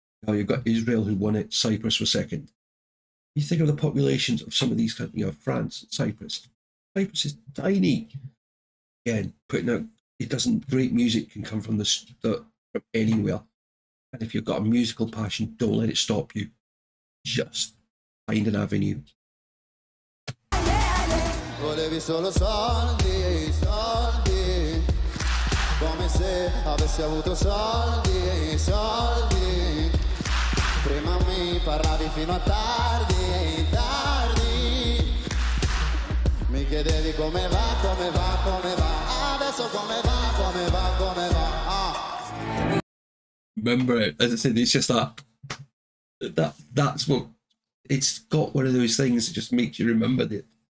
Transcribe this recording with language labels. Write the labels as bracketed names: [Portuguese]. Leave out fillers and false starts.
[English] Now you've got Israel who won it, Cyprus was second. You think of the populations of some of these countries, France, Cyprus. Cyprus is tiny. Again, putting out great music can come from from anywhere. And if you've got a musical passion, don't let it stop you. Just find an avenue. [Italian] Volevi solo soldi, soldi, come se avessi avuto soldi, soldi. Prima mi parlavi fino a tardi, tardi. Mi chiedevi come va, come va, come va. Adesso come va, come va, come va. Ah. [English] Remember, as I said, it's just that's what it's got. One of those things that just makes you remember that.